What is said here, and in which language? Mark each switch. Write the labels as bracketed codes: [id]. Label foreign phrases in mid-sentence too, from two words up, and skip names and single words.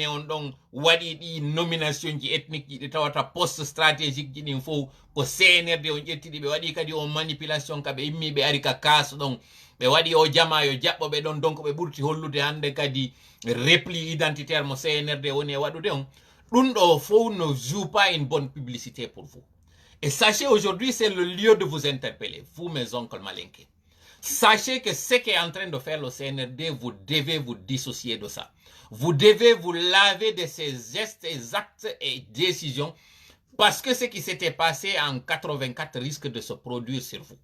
[ff] on ɗon waɗi ɗi nomination ji ethnique ji ɗi tawata [fr] poste stratégique [ff] ji ɗin fof ko CNRD on ƴettiɗi ɓe waɗi kadi on manipulation ka ɓe immi ɓe ari ka kaas ɗon ɓe waɗi o jama yo jaɓɓoɓe ɗon donc ɓe ɓurti hollude hande kadi [fr] repli identitaire [ff] mo CNRD woni e waɗude on ɗum ɗo fof [fr] ne joue pas une bonne publicité pour vous et sachez aujourd'hui c'est le lieu de vous interpeller vous mes oncles malinké sachez que ce qu'est en train de faire le CNRD vous devez vous dissocier de ça. Vous devez vous laver de ces gestes, actes et décisions parce que ce qui s'était passé en 84 risque de se produire sur vous.